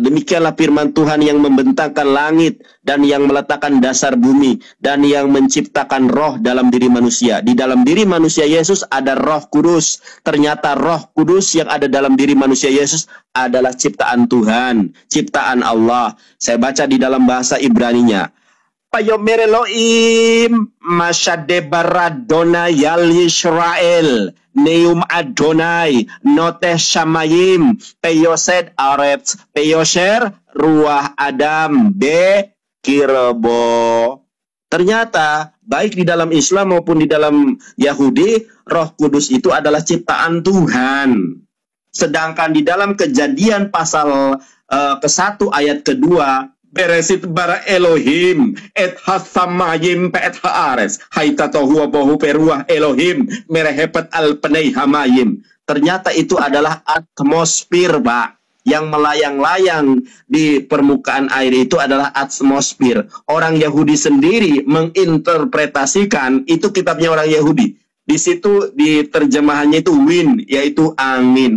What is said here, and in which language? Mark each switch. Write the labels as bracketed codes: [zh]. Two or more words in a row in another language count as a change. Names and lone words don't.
[id] Demikianlah firman Tuhan yang membentangkan langit dan yang meletakkan dasar bumi dan yang menciptakan roh dalam diri manusia. Di dalam diri manusia Yesus ada Roh Kudus. Ternyata Roh Kudus yang ada dalam diri manusia Yesus adalah ciptaan Tuhan, ciptaan Allah. Saya baca di dalam bahasa Ibraninya. [he] ויאמר אלהים משא דבר אדני על ישראל נאם אדני נטה שמים ויסד ארץ ויצר רוח אדם בקרבו. [id] Ternyata baik di dalam Islam maupun di dalam Yahudi, Roh Kudus itu adalah ciptaan Tuhan. Sedangkan di dalam Kejadian pasal ke-1 ayat kedua, [he] בראשית ברא אלהים את השמים ואת הארץ היתה תהו בהו ורוח אלהים מרחפת על פני המים. [id] Ternyata itu adalah atmosfer, Pak. Yang melayang-layang di permukaan air itu adalah atmosfer. Orang Yahudi sendiri menginterpretasikan, itu kitabnya orang Yahudi. Di situ di terjemahannya itu wind, yaitu angin.